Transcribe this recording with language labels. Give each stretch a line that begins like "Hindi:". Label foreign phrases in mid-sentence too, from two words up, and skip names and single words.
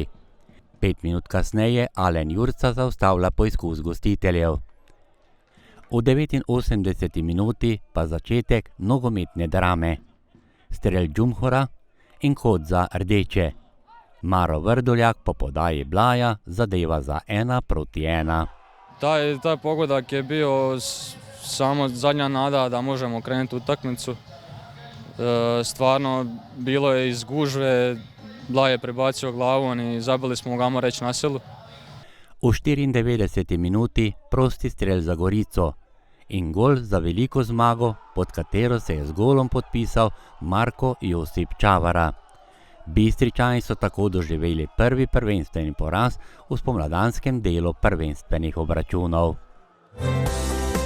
Slovenian: 5 minut kasneje Alen Jurca zaustavlja poizkus gostiteljev. V 89. minuti pa začetek nogometne drame. Strel Džumhora in kot za rdeče. Maro Vrdoljak po podaji Blaja zadeva za 1-1.
Croatian: Taj pogodak je bio samo zadnja nada da možemo krenuti utakmicu. Stvarno bilo je iz gužve, Blaj je prebacio glavom i zabili smo ga, ajmo reći, na silu.
Slovenian: V 94. minuti prosti strel za Gorico in gol za veliko zmago, pod katero se je z golom podpisal Marko Josip Čavara. Bistričani so tako doživeli prvi prvenstveni poraz v spomladanskem delu prvenstvenih obračunov.